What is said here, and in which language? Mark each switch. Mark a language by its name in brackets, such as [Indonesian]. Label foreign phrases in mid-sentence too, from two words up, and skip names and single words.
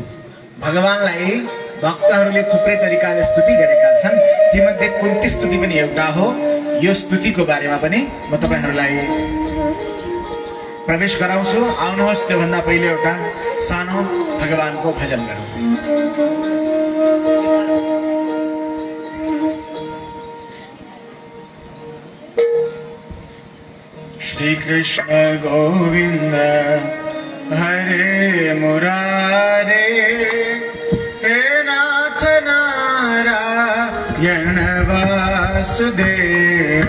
[Nepali] भगवानलाई भक्तहरूले थुप्रै तरिकाले स्तुति गरेका छन्, तीमध्ये कुन्ती स्तुति पनि एउटा हो। यो स्तुतिको बारेमा पनि म तपाईहरुलाई प्रवेश गराउँछु। आउनुहोस्, त्योभन्दा पहिले एउटा सानो भगवानको भजन गरौँ। [Sanskrit] श्री कृष्ण गोविंद हरे मुरारे, हे नाथ नारायण वासुदेव।